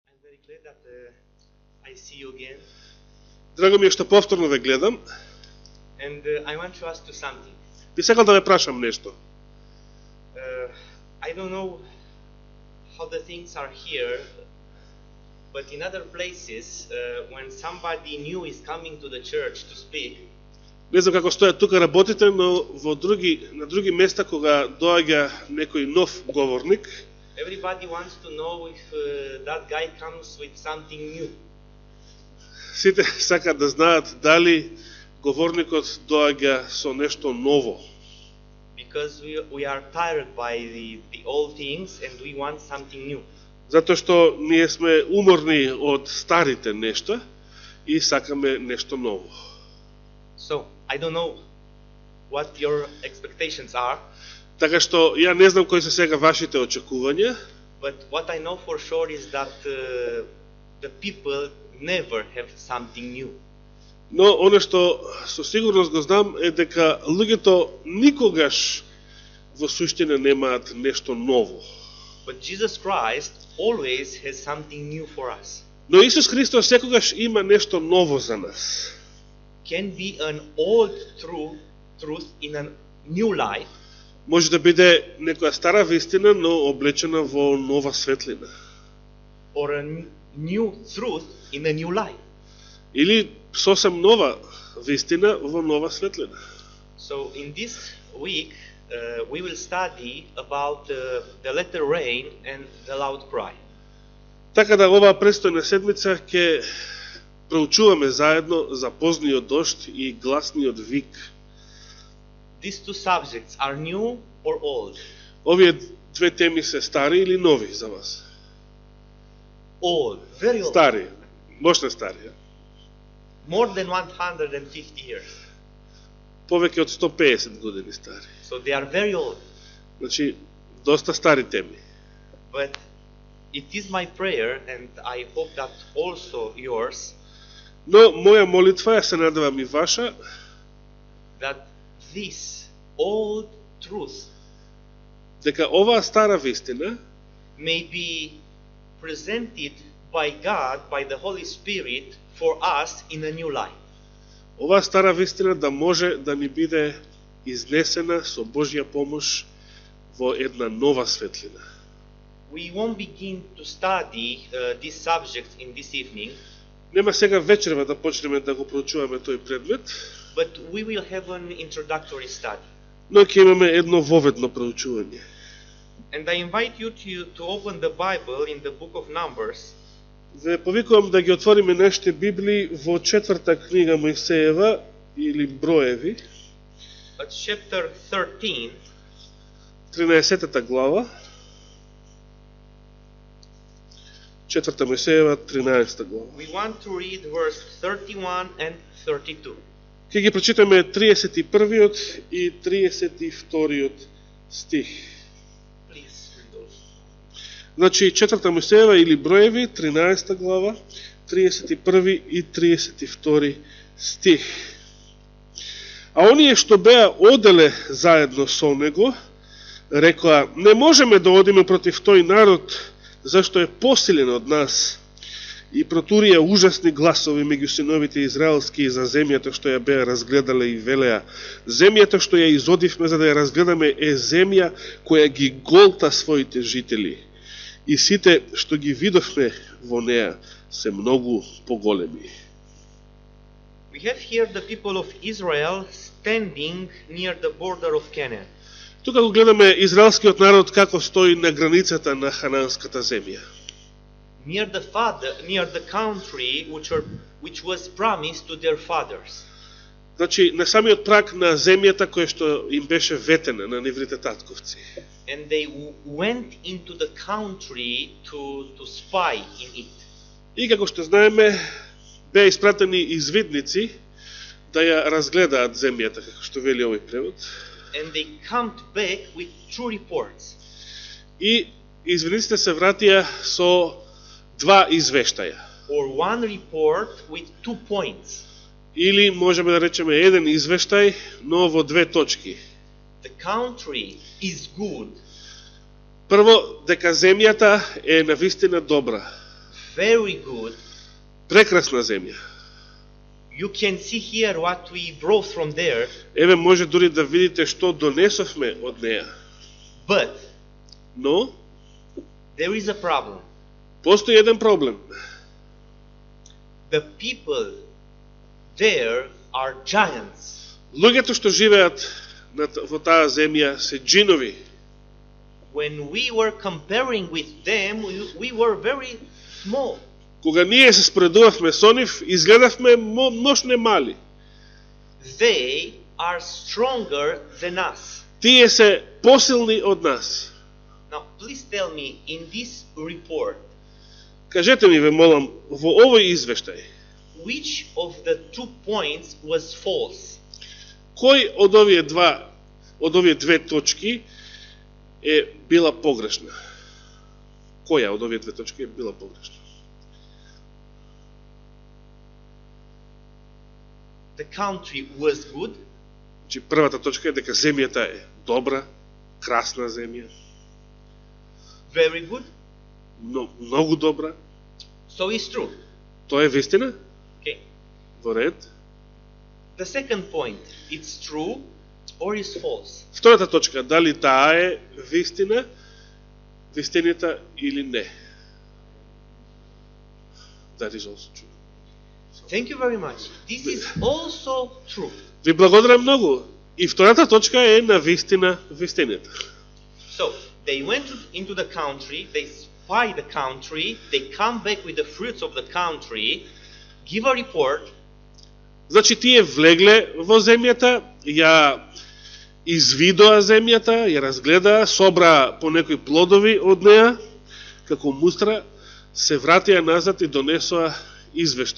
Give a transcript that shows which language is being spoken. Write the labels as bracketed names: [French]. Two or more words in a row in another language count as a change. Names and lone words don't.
[English] very glad that I see you again. [Macedonian] Драго ми е што повторно ве гледам. [English] And I want to ask you something. [Macedonian] Би сакал да ве прашам нешто. [English] I don't know how the things are here, but in other places, when somebody new is coming to the church to speak, [Macedonian] Не знам како стојат тука работите, но на други места кога доаѓа некој нов говорник, [English] everybody wants to know if that guy comes with something new. [Macedonian] сите сакаат да знаат дали говорникот доаѓа со нешто ново. [English] Because we are tired by the old things and we want something new. [Macedonian] Затоа што ние сме уморни од старите нешта и сакаме нешто ново. [English] So, I don't know what your expectations are, [Macedonian] Така што ја не знам кои се сега вашите очекувања, [English] but what I know for sure is that the people never have something new. [Macedonian] но оно што со сигурност го знам е дека луѓето никогаш во суштина немаат нешто ново. [English] But Jesus Christ always has something new for us. [Macedonian] Но Исус Христос секогаш има нешто ново за нас. [English] Can be an old truth in a new light, [Macedonian] Може да биде некоја стара вистина, но облечена во нова светлина. [English] or a new truth in a new light. [Macedonian] Или сосем нова вистина во нова светлина. [English] So in this week, we will study about the letter rain and the loud cry. [Macedonian] Така да оваа престојна седмица ќе проучуваме заедно за позниот дожд и гласниот вик. [English] These two subjects are new or old? [Macedonian] Овие две теми се стари или нови за вас? [English] Old, very old. [Macedonian] Стари, мощно стари. [English] More than 150 years. [Macedonian] Повеќе од 150 години стари. [English] So they are very old. [Macedonian] Значи, доста стари теми. [English] But it is my prayer, and I hope that also yours, [Macedonian] Но моја молитва, ја се надевам и ваша, [English] that this old truth [Macedonian] дека оваа стара вистина [English] may be presented by God, by the Holy Spirit, for us in a new light. [Macedonian] оваа стара вистина да може да ни биде изнесена со Божја помош во една нова светлина. [English] We won't begin to study this subject in this evening, [Macedonian] Нема сега вечерва да почнеме да го проучуваме тој предмет, [English] but we will have an introductory study. [Macedonian] но ќе имаме едно воведно проучување. [English] And I invite you to open the Bible in the book of Numbers, [Macedonian] Ве повикувам да ги отвориме нашите Библии во 4-та книга Мојсеева или Броеви, [English] at chapter 13, [Macedonian] 13-та глава, 4-та Мојсеева, 13-та глава. [English] we want to read verse 31 and 32. [Macedonian] Ќе ги прочитаме 31-иот и 32-иот стих. [English] Please read those. [Macedonian] Значи, 4-та Мојсеева или Броеви, 13 глава, 31 и 32 стих. А оние што беа оделе заедно со него, рекоа, не можеме да одиме против тој народ, зашто е посилен од нас. И протурија ужасни гласови меѓу синовите израелски за земјата што ја беа разгледале и велеа. Земјата што ја изодивме за да ја разгледаме е земја која ги голта своите жители. И сите што ги видовме во неа се многу поголеми. [English] We have here the people of Israel standing near the border of Canaan. [Macedonian] Тука го гледаме израелскиот народ како стои на границата на хананската земја. [English] Near the country which was promised to their fathers. [Macedonian] Значи, на самиот праг на земјата која што им беше ветена на нивните татковци. [English] And they went into the country to spy in it. [Macedonian] И како што знаеме, беа испратени извидници да ја разгледаат земјата, како што вели овој превод. [English] And they come back with true reports. [Macedonian] И извидниците се вратија со два извештаја. [English] Or one report with 2 points. [Macedonian] Или можеме да речеме еден извештај, но во две точки. [English] The country is good. [Macedonian] Прво, дека земјата е навистина добра. [English] very good. [Macedonian] Прекрасна земја. [English] You can see here what we brought from there, [Macedonian] Еве може дури да видите што донесовме од неја. [English] but [Macedonian] Но [English] there is a problem. [Macedonian] постои еден проблем. [English] The people there are giants. [Macedonian] Луѓето што живеат во таа земја се джинови. [English] When we were comparing with them, we were very small. [Macedonian] Кога ние се споредувавме со нив, изгледавме мношне мали. [English] They are stronger than us. [Macedonian] Тие се посилни од нас. [English] Now, please tell me, in this report, [Macedonian] Кажете ми, ве молам, во овој извештај, [English] which of the 2 points was false? [Macedonian] кој од овие две точки е била погрешна? Која од овие две точки е била погрешна? [English] The country was good, [Macedonian] Значи, првата точка е дека земјата е добра, красна земја, [English] very good, [Macedonian] многу добра. [English] so it's true. [Macedonian] Тоа е вистина? [English] Okay. [Macedonian] Во ред. [English] The second point, it's true or is false? [Macedonian] Втората точка, дали таа е вистината или не? [English] That is also true. Thank you very much. This is also true. [Macedonian] Ви благодарам многу. И втората точка е на вистината. [English] So, they went into the country, they spy the country, they come back with the fruits of the country, give a report, [Macedonian] Значи тие влегле во земјата, ја извидоа земјата, ја разгледаа, собраа по некои плодови од неа, како мустра, се вратија назад и донесоа извештај.